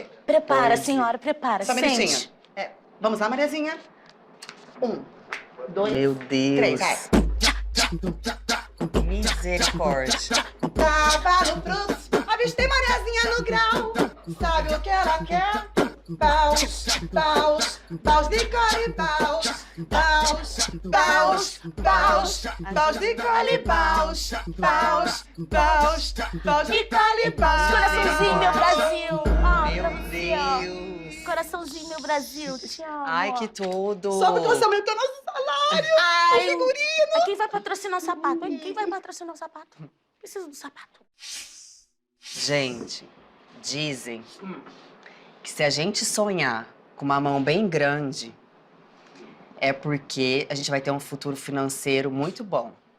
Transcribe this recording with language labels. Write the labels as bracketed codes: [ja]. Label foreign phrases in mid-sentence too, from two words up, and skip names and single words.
[pt] Prepara, Pois é. senhora, prepara. Só um minutinho. Sente. Vamos lá, Mariazinha? 1, 2, Meu 3, Deus. vai. Misericórdia. Cavalo Cruz, avistei Mariazinha no grau. Sabe o que ela quer? Paus, paus, paus de cole, paus. Paus, paus, paus, paus de cole, paus. Paus, paus, paus de cole, paus. Coraçãozinho, meu Brasil. Ah, Meu pra você, ó. Deus. Coraçãozinho, meu Brasil. Te amo. Ai, que tudo. Só porque você aumentou nosso salário. Ai, figurino. Quem vai patrocinar o sapato? Hein? Quem vai patrocinar o sapato? Preciso do sapato. Gente, dizem que se a gente sonhar com uma mão bem grande, é porque a gente vai ter um futuro financeiro muito bom.